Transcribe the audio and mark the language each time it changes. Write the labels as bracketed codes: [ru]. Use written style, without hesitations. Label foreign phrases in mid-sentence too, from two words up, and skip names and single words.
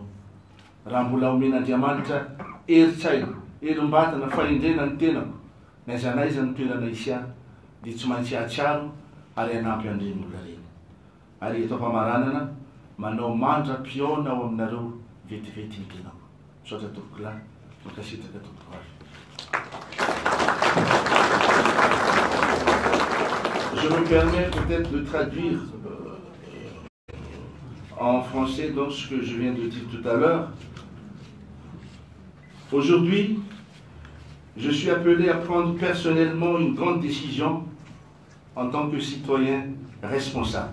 [mg] Raha mbola omen'Andriamanitra herin-tsaina, herim-batana, fahendrena ny tenako naiza naiza ny toerana isy ahy dia tsy maintsy ahatsiaro ary hanampy an'ireny olona reny. Ary eto am-pamaranana manao mandra-piona ao aminareo vetivety ny tenako. Misaotra tompoko lahy, mankasitraka tompoko avy. [fr] Je me permets peut-être de traduire en français donc ce que je viens de dire tout à l'heure. Aujourd'hui, je suis appelé à prendre personnellement une grande décision en tant que citoyen responsable.